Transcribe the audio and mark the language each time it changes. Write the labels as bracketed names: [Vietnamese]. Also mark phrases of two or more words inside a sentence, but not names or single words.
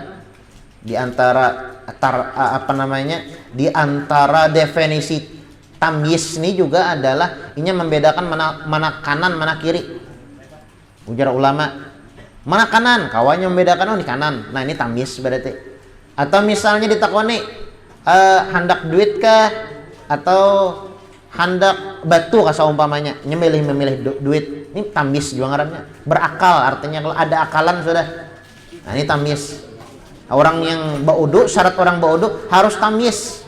[Indonesian] Di antara di antara definisi tamyiz ini juga adalah ini membedakan mana kanan mana kiri. Ujar ulama, mana kanan, kawannya membedakan, oh ini kanan. [Banjar] Nah, ini tamyiz berarti. Atau misalnya ditakoni hendak duit kah atau hendak batu kah seumpamanya, memilih duit. Ini tamyiz juga ngarannya. Berakal, artinya kalau ada akalan sudah. [Indonesian] Nah, ini tamyiz. [Banjar] Orang yang baudu, syarat orang baudu harus tamyiz.